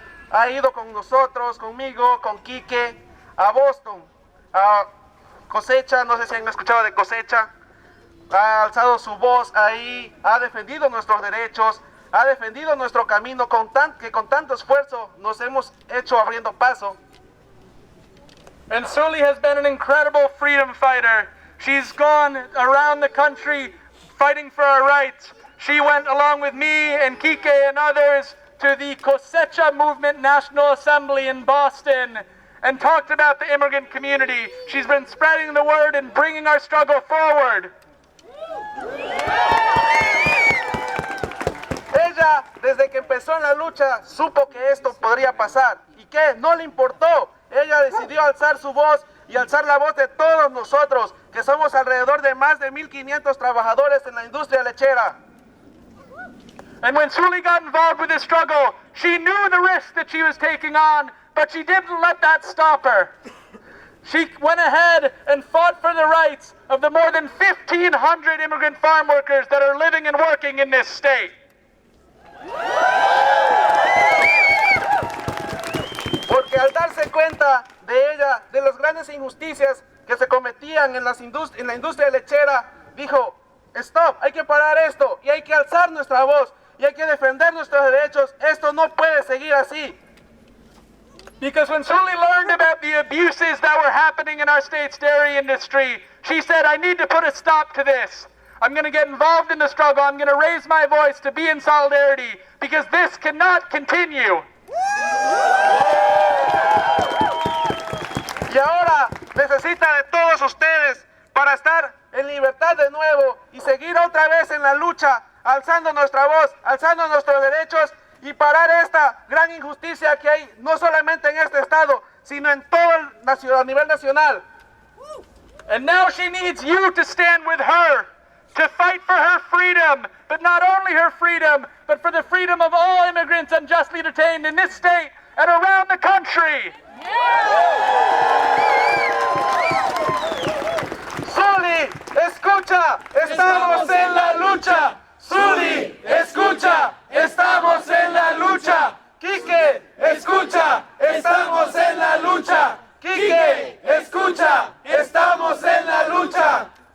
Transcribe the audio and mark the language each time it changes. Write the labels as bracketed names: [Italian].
[Spanish] Ha ido con nosotros, conmigo, con Kike, a Boston, a Cosecha, no sé si han escuchado de Cosecha. Ha alzado su voz ahí, ha defendido nuestros derechos, ha defendido nuestro camino que con tanto esfuerzo nos hemos hecho abriendo paso. [English] And Zully has been an incredible freedom fighter. She's gone around the country fighting for our rights. She went along with me and Kike and others to the Cosecha Movement National Assembly in Boston and talked about the immigrant community. She's been spreading the word and bringing our struggle forward. [Spanish] Ella, desde que empezó en la lucha, supo que esto podría pasar. ¿Y qué? No le importó. Ella decidió alzar su voz y alzar la voz de todos nosotros, que somos alrededor de más de 1,500 trabajadores en la industria lechera. [English] And when Zully got involved with this struggle, she knew the risk that she was taking on, but she didn't let that stop her. She went ahead and fought for the rights of the more than 1,500 immigrant farm workers that are living and working in this state. [Spanish] Porque al darse cuenta de ella, de las grandes injusticias que se cometían en la industria lechera, dijo, stop, hay que parar esto y hay que alzar nuestra voz y hay que defender nuestros derechos. Esto no puede seguir así. [English] Because when Zully learned about the abuses that were happening in our state's dairy industry, she said, I need to put a stop to this. I'm going to get involved in the struggle. I'm going to raise my voice to be in solidarity because this cannot continue. [Spanish] Y ahora necesita de todos ustedes para estar en libertad de nuevo y seguir otra vez en la lucha, alzando nuestra voz, alzando nuestros derechos y parar esta gran injusticia que hay no solamente en este estado, sino en todo a nivel nacional. [English] And now she needs you to stand with her, to fight for her freedom, but not only her freedom, but for the freedom of all immigrants unjustly detained in this state and around the country. [Spanish] Zully, escucha, estamos en la lucha. Zully, escucha, estamos en la lucha. Kike, escucha, estamos en la lucha. Kike, escucha, estamos en la lucha.